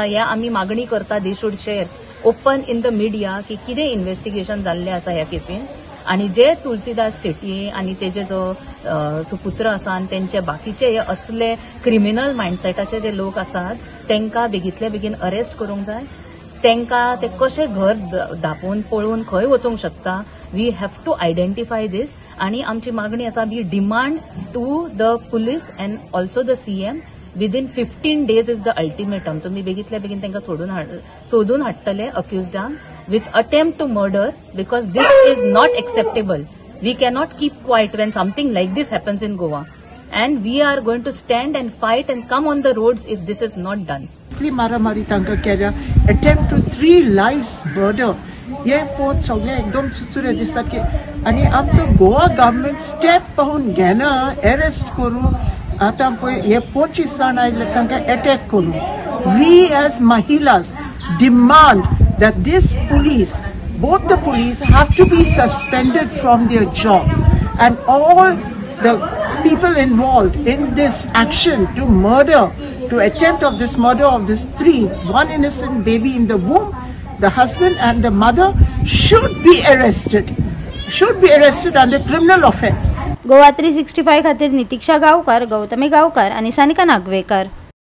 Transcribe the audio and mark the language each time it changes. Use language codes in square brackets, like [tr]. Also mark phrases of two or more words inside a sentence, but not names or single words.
[kok] हे आमी मागणी करता [en] they should share open in the media [kok] की कितें इन्व्हेस्टिगेशन जाल्लें आसा ह्या केसीन, आणि जे तुळशीदास शेटये आणि तेजे जो सुपुत्र आसा आनी तेंचे बाकीचे हे असले क्रिमिनल मायंडसेटाचे जे लोक आसात तांकां बेगीतल्या बेगीन अरेस्ट करूंक जाय। तांकां ते कशें घर धांपून पळोवन खंय वचूंक शकता, [en] we have to identify this. [kok] आणि आमची मागणी आसा, [en] we demand to the police and also the CM within 15 days is the ultimatum. [kok] तुम्ही बेगीतल्या बेगीन तांकां सोदून हाडटले अक्युज्डांक [en] with attempt to murder, because this is not acceptable. We cannot keep quiet when something like this happens in Goa, and we are going to stand and fight and come on the roads if this is not done. [kok] मारामारी तांकां केल्या, [en] attempt to 3 lives murder, [kok] हे पोत सगळे एकदम सुचुरे दिसता की, आनी आमचो गोवा [en] government step [kok] पाहून घेना, अरेस्ट करू। आता पळय हे 25 जाण आयले तांकां अटॅक करू। [en] we as महिलास demand that this police, both the police have to be suspended from their jobs, and all the people involved in this action to attempt of this murder of this 1 innocent baby in the womb, the husband and the mother should be arrested under criminal offense. [kok] गोवा 365 खातीर नितीक्षा गांवकार, गौतमी गांवकार आणि सानिका नागवेकर।